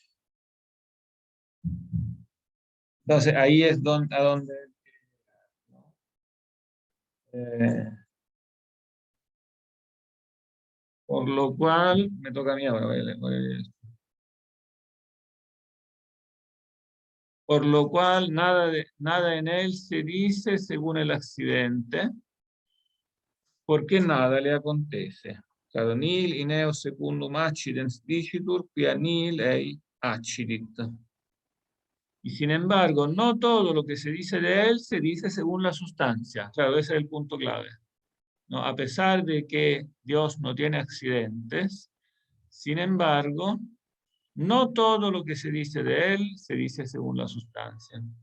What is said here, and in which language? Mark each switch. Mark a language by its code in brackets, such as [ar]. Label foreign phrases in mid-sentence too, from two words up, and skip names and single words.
[es] Entonces ahí es a donde por lo cual me toca a mí ahora. Por lo cual nada en él se dice según el accidente, porque nada le acontece. Claro, [la] nil in eo secundum accidens dicitur, quia nil ei accidit. [es] Y sin embargo, no todo lo que se dice de él se dice según la sustancia. Claro, ese es el punto clave, ¿no? A pesar de que Dios no tiene accidentes, sin embargo, no todo lo que se dice de él se dice según la sustancia.